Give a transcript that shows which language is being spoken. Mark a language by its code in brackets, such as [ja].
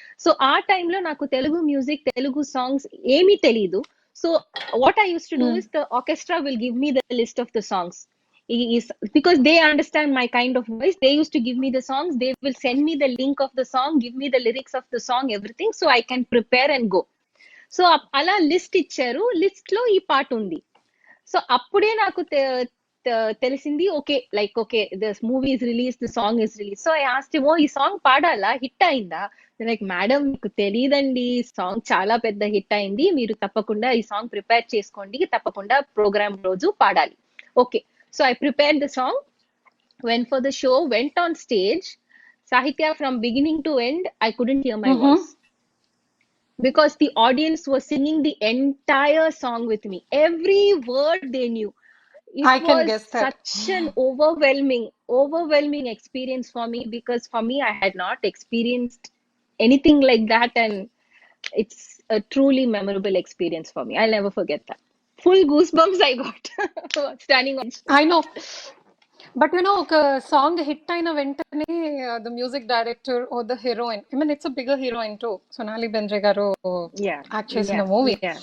[te] So ఆ టైంలో నాకు తెలుగు మ్యూజిక్, తెలుగు సాంగ్స్ ఏమీ తెలీదు. [en] So what I use to do is the orchestra will give me the list of the songs. Is because they understand my kind of voice, they used to give me the songs, they will send me the link of the song, give me the lyrics of the song, everything, so I can prepare and go. [te] So అలా list ఇచ్చారు, list లో ఈ పాట ఉంది. So అప్పుడే నాకు తెలిసింది okay, like okay this movie is release, the song is release. So I asked him, ఓ ఈ సాంగ్ పాడాలా, హిట్ అయిందా? లైక్ మేడం మీకు తెలియదండి, సాంగ్ చాలా పెద్ద హిట్ అయింది, మీరు తప్పకుండా ఈ సాంగ్ ప్రిపేర్ చేసుకోండి, తప్పకుండా ప్రోగ్రామ్ రోజు పాడాలి. [en] Okay. So I prepared the song, went for the show, went on stage. Sahitya, from beginning to end, I couldn't hear my voice because the audience was singing the entire song with me. Every word they knew. It I can was guess that. such an overwhelming experience for me, because for me, I had not experienced anything like that, and it's a truly memorable experience for me. I'll never forget that. Full goosebumps I got standing on. I know. But you know ఒక song hit అయిన వెంటనే the music director or the heroine, I mean it's a bigger heroine too, Sonali Bendre garu act చేసిన movie.